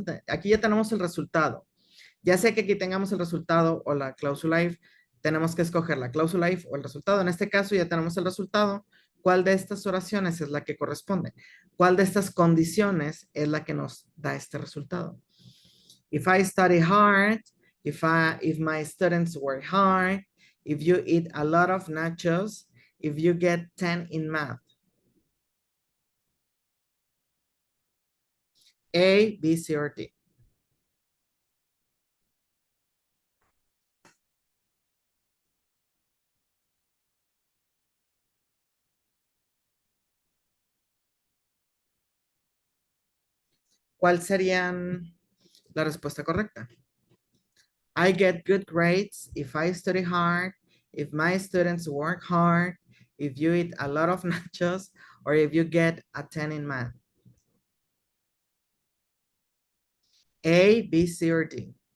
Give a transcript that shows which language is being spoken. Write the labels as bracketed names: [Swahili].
[Spanish] Aquí ya tenemos el resultado. Ya sea que aquí tengamos el resultado o la cláusula if, tenemos que escoger la cláusula if o el resultado. En este caso ya tenemos el resultado. ¿Cuál de estas oraciones es la que corresponde? ¿Cuál de estas condiciones es la que nos da este resultado? [English] If I study hard, if my students work hard, if you eat a lot of nachos, if you get 10 in math. A, B, C, or D. [Spanish] ¿Cuál sería la respuesta correcta? [English] I get good grades if I study hard, if my students work hard, if you eat a lot of nachos, or if you get a 10 in math. A, B, C, or D.